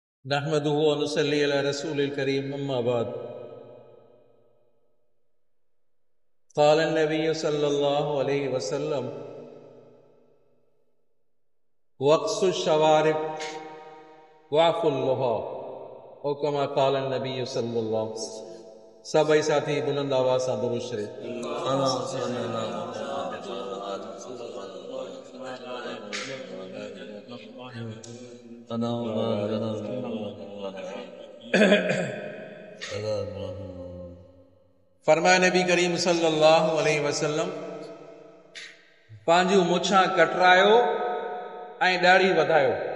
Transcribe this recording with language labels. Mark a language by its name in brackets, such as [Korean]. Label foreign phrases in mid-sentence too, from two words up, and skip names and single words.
[Arabic] نحمده ونصلي على رسوله الكريم أما بعد. قال النبي صلى الله عليه وسلم وقصوا الشوارب وأعفوا اللحى أو كما قال النبي صلى الله. [Sindhi] सभई साथी बुलंद आवाज़ सां दुरूद शरीफ़। फरमाए नबी करीम [Arabic] صلى الله عليه وسلم, [Sindhi] पंहिंजूं मुछां कटरायो ऐं ॾाढ़ी वधायो।